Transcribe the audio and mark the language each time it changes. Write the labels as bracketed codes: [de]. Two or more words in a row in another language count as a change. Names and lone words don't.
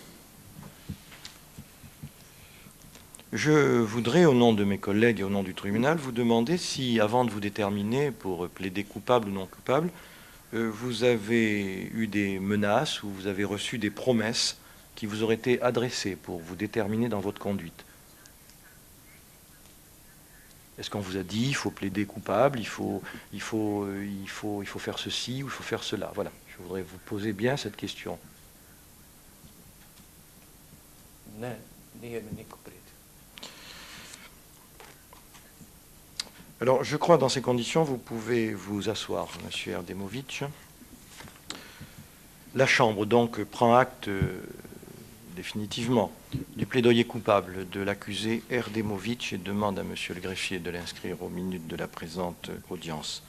[fr] Je voudrais, au nom de mes collègues et au nom du tribunal, vous demander si, avant de vous déterminer pour plaider coupable ou non coupable, vous avez eu des menaces ou vous avez reçu des promesses qui vous auraient été adressées pour vous déterminer dans votre conduite. Est-ce qu'on vous a dit il faut plaider coupable, il faut faire ceci ou il faut faire cela? Voilà, je voudrais vous poser bien cette question. [bs] Ne, nije mi niko prijetio. [fr] Alors, je crois dans ces conditions, vous pouvez vous asseoir, Monsieur Erdemovic. La Chambre, donc, prend acte définitivement du plaidoyer coupable de l'accusé Erdemovic et demande à Monsieur le greffier de l'inscrire aux minutes de la présente audience.